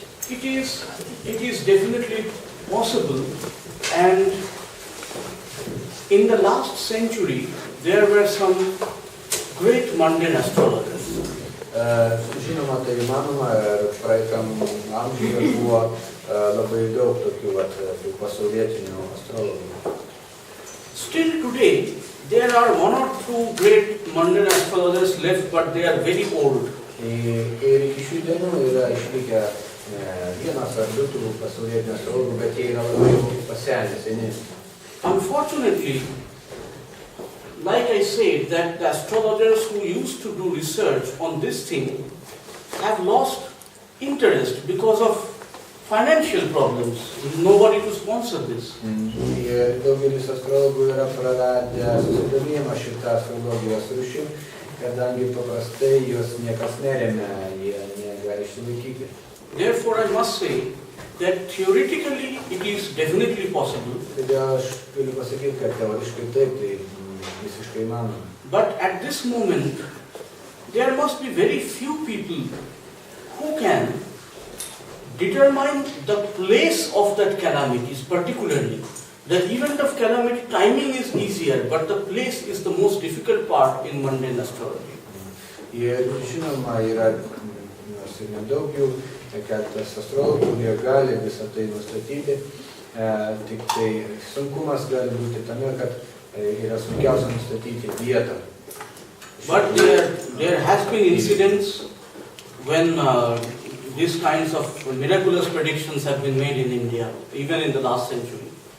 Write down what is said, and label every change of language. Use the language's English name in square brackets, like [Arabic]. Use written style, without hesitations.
[English] It is definitely possible, and in the last century there were some great mundane astrologers. [Lithuanian] Žinoma, tai įmanoma, praeitam amžiuje buvo labai daug tokių pasaulietinių astrologų. [English] Still today, there are one or two great mundane astrologers left, but they are very old. [Lithuanian] Ir iki šių dienų yra išlikę vienas ar du tų pasaulietinių astrologų, bet jie yra labai pasenę, seni. [English] Unfortunately, like I said, that the astrologers who used to do research on this thing have lost interest because of financial problems. Nobody to sponsor this. [Lithuanian] Ir daugelis astrologų yra praradę susidomėjimą šitą astrologijos rūšį, kadangi paprastai jos niekas neremia, jie negali išsilaikyti. [English] Therefore, I must say that theoretically it is definitely possible. [Lithuanian] Todėl aš galiu pasakyti, kad teoriškai taip, tai visiškai įmanoma. [English] But at this moment, there must be very few people who can determine the place of that calamities, particularly. The event of calamity timing is easier, but the place is the most difficult part in mundane astrology. [Lithuanian] Ir žinoma, yra nors ir nedaug jų, keletas astrologų, kurie gali visą tai nustatyti, tik tai sunkumas gali būti tame, kad yra sunkiausia nustatyti vietą. [English] But there has been incidents when these kinds of miraculous predictions have been made in India, even in the last century.